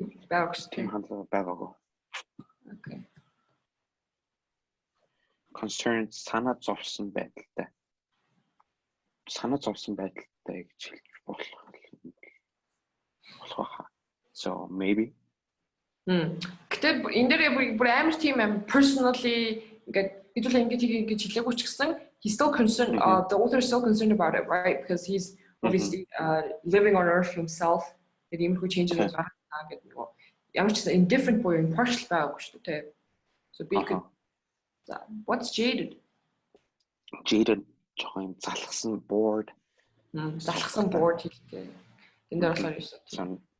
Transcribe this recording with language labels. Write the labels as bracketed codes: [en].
[mn] Байгааг шүү дээ. Тийм хандлага байгаагүй. [en] Okay. [mn] Concerned санаа зовсон байдалтай. Санаа зовсон байдалтай гэж хэлж болох хаа. [en] So maybe. [mn] Гэтэ энэ дээр бүр амар тийм personally ингээд хэдүүлээ ингэж хэлээгүй ч гэсэн [en] he's still concerned the author is still concerned about it, right? Because he's obviously living on earth himself. [mn] Тэгээд иймэрхүү changes гаргана гэдэг нөгөө ямар ч гэсэн indifferent буюу impartial байгаагүй шүү дээ. [en] So be good. What's jaded? [mn] Jaded жоохон залхсан bored. Залхсан bored хэлдэг. Энэ дээр болохоор юу вэ?